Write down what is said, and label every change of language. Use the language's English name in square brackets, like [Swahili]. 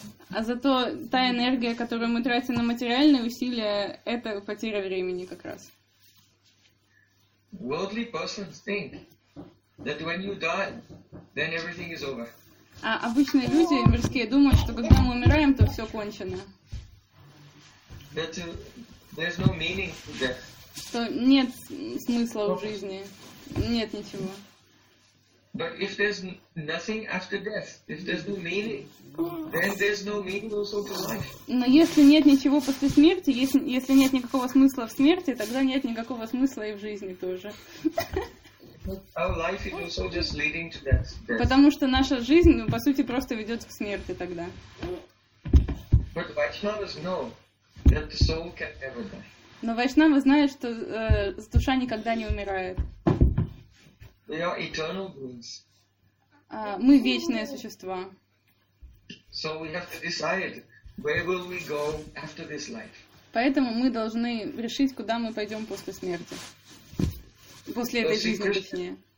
[Russian] А зато та энергия, которую мы тратим на материальные усилия, это потеря времени как раз. [English] Worldly persons think that when you die, then everything is over. [Russian] А обычные люди мирские думают, что когда мы умираем, то все кончено. [English] That, there's no meaning to death. [Russian] Что нет смысла в жизни, нет ничего. [English] But if there's nothing after death, if there's no meaning, then there's no meaning also to life. [Russian] Но если нет ничего после смерти, если нет никакого смысла в смерти, тогда нет никакого смысла и в жизни тоже. [English] Our life is also just leading to death. [Russian] Потому что наша жизнь, по сути, просто ведет к смерти тогда. [English] But Vaishnavas know that the soul can never die. [Russian] Но Вайшнавы знают, что душа никогда не умирает. [English] They are eternal beings. [Russian] Мы вечные существа. [English] So we have to decide where will we go after this life. [Russian] Поэтому мы должны решить, куда мы пойдем после смерти. После этой жизни, точнее.